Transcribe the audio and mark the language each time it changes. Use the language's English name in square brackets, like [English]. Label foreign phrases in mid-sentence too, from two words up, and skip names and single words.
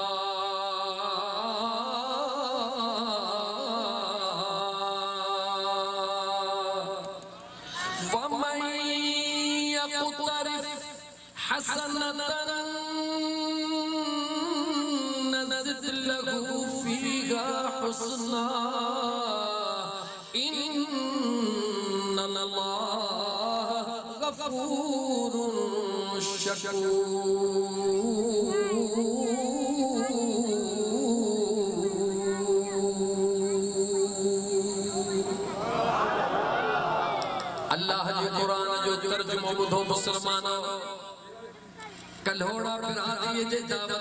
[Arabic] ومن يقترف حسنة نزد له فيها حسنا إن الله غفور شكور. [Sindhi] अल्लाह जे कुरान जो तर्जुमो ॿुधो मुसलमानो कल्होड़ा बिरादरीअ जे दावत